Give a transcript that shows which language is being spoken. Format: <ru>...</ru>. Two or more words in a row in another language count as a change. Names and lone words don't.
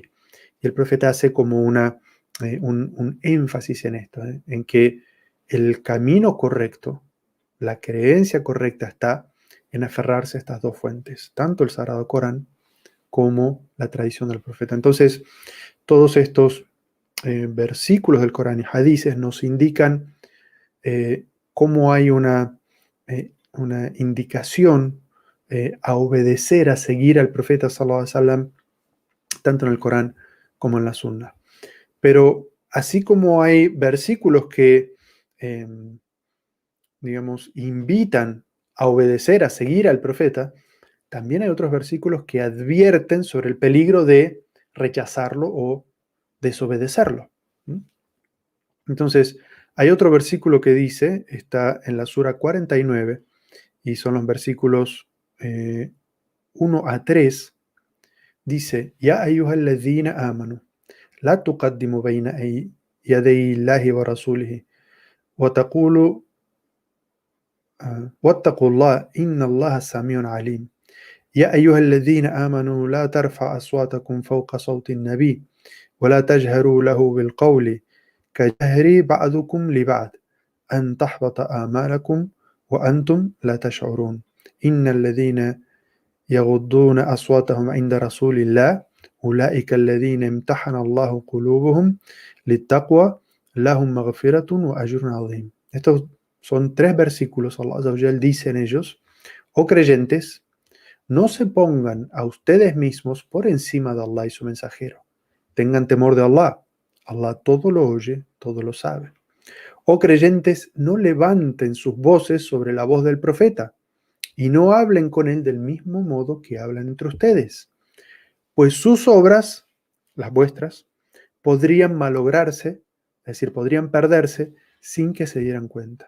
<es>Y el profeta hace como un énfasis en esto, en que el camino correcto, la creencia correcta está en aferrarse a estas 2 fuentes, tanto el Sagrado Corán como la tradición del profeta. Entonces, todos estos versículos del Corán y hadices nos indican cómo hay una indicación a obedecer, a seguir al profeta</es> <ar>صلى الله عليه وسلم,</ar> <es>tanto en el Corán como en la Sunna. Pero así como hay versículos que, digamos, invitan a obedecer, a seguir al profeta, también hay otros versículos que advierten sobre el peligro de rechazarlo o desobedecerlo. ¿Mm? Entonces, hay otro versículo que dice, está en la Sura 49, y son los versículos 1 a 3, dice,</es> <ar>يا أيها الذين آمنوا لا تقدموا بين يدي الله ورسوله وتقولوا واتقوا الله إن الله سميع عليم. يا أيها الذين آمنوا لا ترفع أصواتكم فوق صوت النبي ولا تجهروا له بالقول كجهر بعضكم لبعض أن تحبط آمالكم وأنتم لا تشعرون إن الذين يغضون أصواتهم عند رسول الله أولئك الذين امتحن الله قلوبهم للتقوى لهم مغفرة وأجر عظيم.</ar> <es>Estos son 3 versículos.</es> <ar>الله عز وجل</ar> <es>dice en ellos, oh creyentes, no se pongan a ustedes mismos por encima de Allah y su mensajero. Tengan temor de Allah. Allah todo lo oye, todo lo sabe. Oh creyentes, no levanten sus voces sobre la voz del profeta y no hablen con él del mismo modo que hablan entre ustedes, pues sus obras, las vuestras, podrían malograrse, es decir, podrían perderse sin que se dieran cuenta.</es>